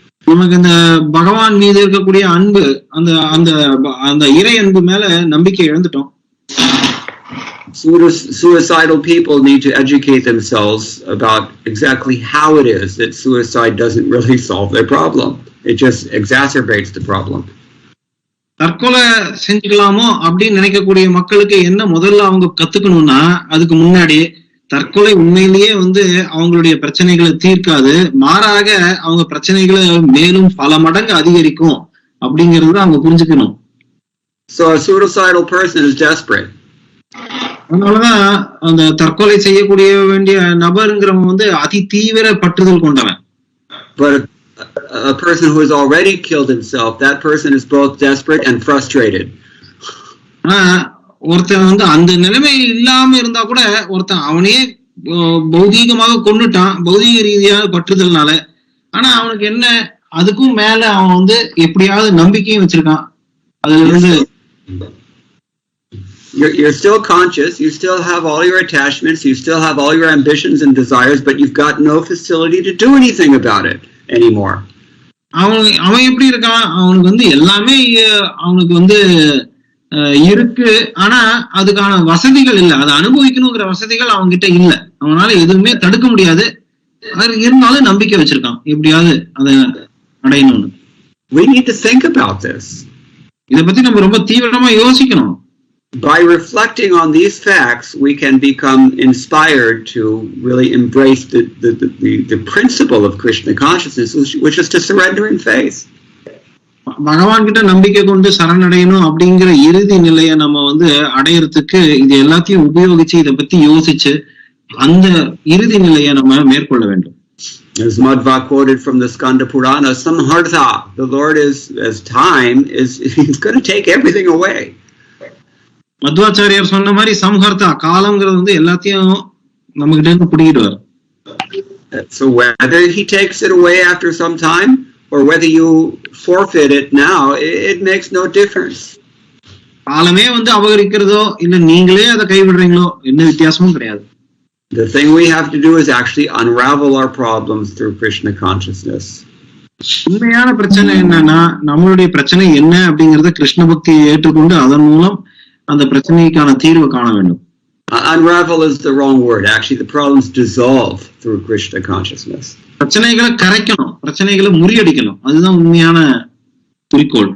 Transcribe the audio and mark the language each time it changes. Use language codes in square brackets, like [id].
[ta] நமக்கு இந்த பகவான் மீது இருக்கக்கூடிய அன்பு, அந்த அந்த அந்த இறை அன்பு மேல நம்பிக்கை இழந்துட்டோம். [en] Suicidal people need to educate themselves about exactly how it is that suicide doesn't really solve their problem. It just exacerbates the problem. [ta] தற்கொலை செஞ்சுக்கலாமோ அப்படின்னு நினைக்கக்கூடிய மக்களுக்கு என்ன முதல்ல அவங்க கத்துக்கணும்னா, அதுக்கு முன்னாடி தற்கொலை உண்மையிலேயே வந்து அவங்களுடைய பிரச்சனைகளை தீர்க்காது, மாறாக அவங்க பிரச்சனைகளை மேலும் பல மடங்கு அதிகரிக்கும் அப்படிங்கறத அவங்க புரிஞ்சுக்கணும். [en] So a suicidal person is desperate. [ta] அதனாலதான் அந்த தற்கொலை செய்யக்கூடிய வேண்டிய நபருங்கிறவங்க வந்து அதி தீவிர பற்றுதல் கொண்டவன். [en] But a person who has already killed himself, that person is both desperate and frustrated. [ta] ஒருத்தன் வந்து அந்த நிலைமை இல்லாம இருந்தா கூட ஒருத்தன் அவனையே பௌதீகமாக கொண்டுட்டான், பௌதீக ரீதியாக பற்றுதல்னால. ஆனா அவனுக்கு என்ன, அதுக்கும் மேல அவன் வந்து எப்படியாவது நம்பிக்கையும் வச்சிருக்கான். அதுல இருந்து [en] you're still conscious, you still have all your attachments, you still have all your ambitions and desires, but you've got no facility to do anything about it anymore. [ta] அவன் எப்படி இருக்கான், அவனுக்கு வந்து எல்லாமே அவனுக்கு வந்து இருக்கு, ஆனா அதுக்கான வசதிகள் இல்லை, அதை அனுபவிக்கணுங்கிற வசதிகள் அவங்க கிட்ட இல்ல, அவனால எதுவுமே தடுக்க முடியாது. இருந்தாலும் நம்பிக்கை வச்சிருக்கான் எப்படியாவது அதை அடையணும்னு. [en] We need to think about this. [ta] இதை பத்தி நம்ம ரொம்ப தீவிரமா யோசிக்கணும். [en] By reflecting on these facts, we can become inspired to really embrace the principle of Krishna consciousness, which is to surrender in faith. [ta] பகவான் கிட்ட நம்பிக்கை கொண்டு சரணடையணும் அப்படிங்கிற இறுதி நிலையை நம்ம வந்து அடையறதுக்கு இது எல்லாத்தையும் உபயோகிச்சு இதை பத்தி யோசிச்சு அந்த இறுதி நிலையை நம்ம மேற்கொள்ள வேண்டும். [en] As Madhva quoted from the Skanda Purana, Samhartha, the Lord is, as time is, he's going to take everything away. [ta] Madhvacharya சொன்ன மாதிரி சம்ஹர்த்தா, காலம்ங்கிறது வந்து எல்லாத்தையும் நம்ம கிட்ட இருந்து பிடிக்கிடுவார். [en] So whether he takes it away after some time or whether you forfeit it now, it makes no difference. [ta] காலமே வந்து அபகரிக்கிறதோ இல்ல நீங்களே அதை கைவிடுறீங்களோ என்ன வித்தியாசமும் கிடையாது. [en] The thing we have to do is actually unravel our problems through Krishna consciousness. [ta] உண்மையான பிரச்சனை என்னன்னா, நம்மளுடைய பிரச்சனை என்ன அப்படிங்கறத கிருஷ்ண பக்தியை ஏற்றுக்கொண்டு அதன் மூலம் அந்த பிரச்சனைக்கான தீர்வு காண வேண்டும். [en] Unravel is the wrong word. Actually, the problems dissolve through Krishna consciousness. [ta] பிரச்சனைகளை கரைக்கணும், பிரச்சனைகளை முறியடிக்கணும், அதுதான் உண்மையான குறிக்கோள்.